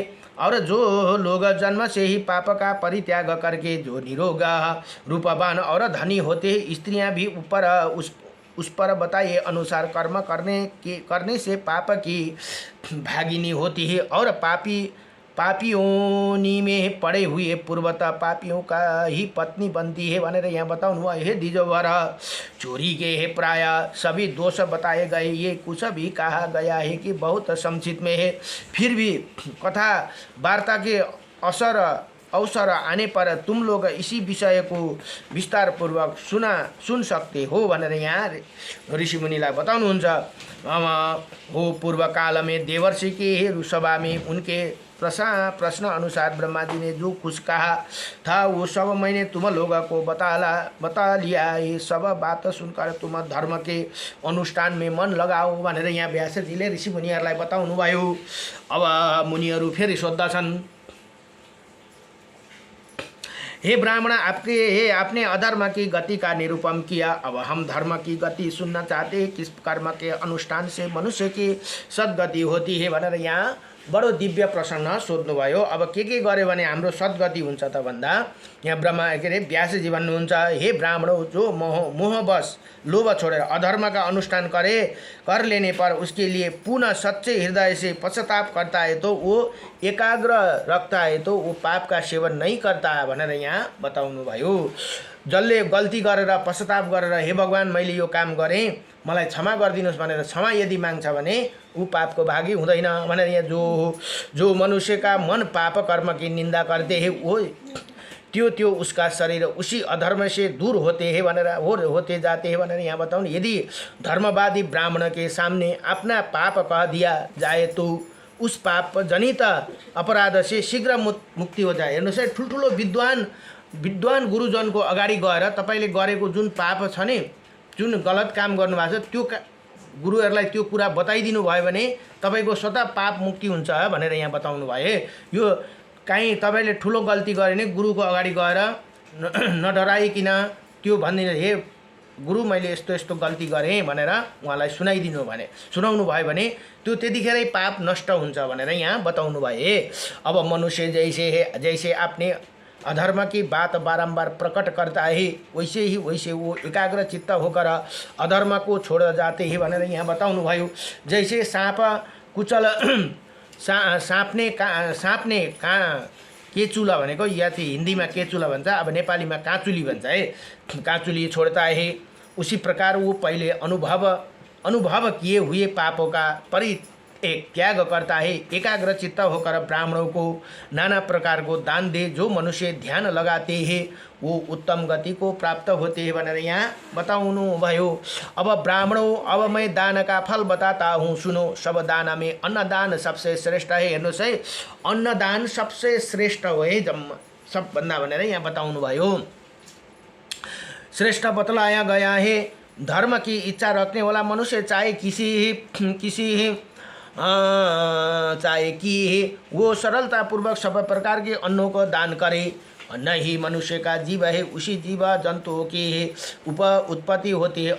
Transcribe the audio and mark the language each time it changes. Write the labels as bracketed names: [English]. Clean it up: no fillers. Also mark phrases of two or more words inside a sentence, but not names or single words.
[Hindi] और जो लोग जन्म से ही पाप का परित्याग करके जो निरोग रूपवान और धनी होते हैं, स्त्रियां भी उस पर बताए अनुसार कर्म करने से पाप की भागिनी होती है और पापियों में पड़े हुए पूर्वतः पापियों का ही पत्नी बनती है [Nepali] भनेर यहाँ बताउनु भयो। [Hindi] हे द्विजवर, चोरी के है प्राय सभी दोष बताए गए, ये कुछ भी कहा गया है कि बहुत संक्षिप्त में है। फिर भी कथा वार्ता के अवसर आने पर तुम लोग इसी विषय को विस्तार पूर्वक सुन सकते हो [Nepali] भनेर यहाँ ऋषि मुनिलाई बताउनुहुन्छ। [Hindi] हो पूर्व काल में देवर्षि के सभा में उनके प्रश्न अनुसार ब्रह्मा जी ने जो कुछ कहा था वो सब मैंने तुम लोगों को बता लिया। ये सब बात सुनकर तुम धर्म के अनुष्ठान में मन लगाओ [Nepali] भनेर यहाँ व्यासजीले ऋषि मुनिहरूलाई बताउनु भयो। अब मुनिहरू फेरि सोध्दछन्, [Hindi] हे ब्राह्मण, आपने अधर्म की गति का निरूपण किया। अब हम धर्म की गति सुनना चाहते हैं। किस कर्म के अनुष्ठान से मनुष्य की सद्गति होती है [Nepali] भनेर यहाँ बडो दिव्य प्रश्न सोध्नुभयो। अब के गर्यो भने हाम्रो सद्गति हुन्छ त भन्दा यहाँ ब्रह्मा के अरे व्यासजी भन्नुहुन्छ, [Hindi] हे ब्राह्मणों, जो मोहवश लोभ छोडेर अधर्म का अनुष्ठान कर लेने पर उसके लिए पुनः सच्चे हृदय से पश्चाताप करता है तो वो एकाग्र रखता है तो वो पाप का सेवन नहीं करता है [Nepali] भनेर यहाँ बताउनु भयो। जसले गल्ती गरेर पश्चाताप गरेर हे भगवान मैले यो काम गरेँ मलाई क्षमा गरिदिनुहोस् भनेर क्षमा यदि माग्छ भने ऊ पापको भागी हुँदैन भनेर यहाँ [Hindi] जो मनुष्य का मन पाप कर्म की निंदा करते हैं वो [Nepali] त्यो [Hindi] उसका शरीर उसी अधर्म से दूर होते हैं होते जाते हैं [Nepali] भनेर यहाँ बताउनु। [Hindi] यदि धर्मवादी ब्राह्मण के सामने अपना पाप कह दिया जाए तो उस पाप जनित अपराध से शीघ्र मुक्ति हो जाए। [Nepali] हेर्नुहोस् है, ठुल्ठुलो विद्वान गुरुजनको अगाडि गएर तपाईले गरेको जुन पाप छ नि, जुन गलत काम गर्नुभएको छ त्यो गुरुहरूलाई त्यो कुरा बताइदिनु भयो भने तपाईको स्वतः पाप मुक्ति हुन्छ भनेर यहाँ बताउनु भयो। यो काहीँ तपाईले ठुलो गल्ती गरे भने गुरुको अगाडि गएर नडराइकिन त्यो भनिदिनु, हे गुरु मैले यस्तो यस्तो गल्ती गरेँ भनेर उहाँलाई सुनाउनु भयो भने त्यो त्यतिखेरै पाप नष्ट हुन्छ भनेर यहाँ बताउनु भए। [Hindi] अब मनुष्य जैसे आपने अधर्म की बात बारंबार प्रकट करता है वैसे वो एकाग्र चित्त होकर अधर्म को छोड़ जाते हैं [Nepali] भनेर यहाँ बताउनु भयो। [Hindi] जैसे साँपने केचुला [Nepali] भनेको या चाहिँ हिन्दीमा केचुला भन्छ, अब नेपालीमा काँचुली भन्छ है, काँचुली [Hindi] छोड़ता है। उसी प्रकार वो पहले अनुभव किए हुए पापों का त्याग करता है। एकाग्र चित्त होकर ब्राह्मणों को नाना प्रकार को दान दे। जो मनुष्य ध्यान लगाते हैं वो उत्तम गति को प्राप्त होते हैं [Nepali] भनेर यहाँ बताउनु भयो। [Hindi] अब ब्राह्मणों, अब मैं दान का फल बताता हूँ, सुनो। सब दान में अन्नदान सबसे श्रेष्ठ है। [Nepali] हेर्नुहोस् है, अन्नदान [Hindi] सबसे श्रेष्ठ [Nepali] हो है सबभन्दा भनेर यहाँ बताउनु भयो। [Hindi] श्रेष्ठ बतलाया गया है धर्म की इच्छा रखने वाला मनुष्य चाहे चाहे कि वो सरलता पूर्वक सब प्रकार के अन्नों को दान करे। अन्न ही मनुष्य का जीव है, उसी जीव जंतुओं की उत्पत्ति होती है।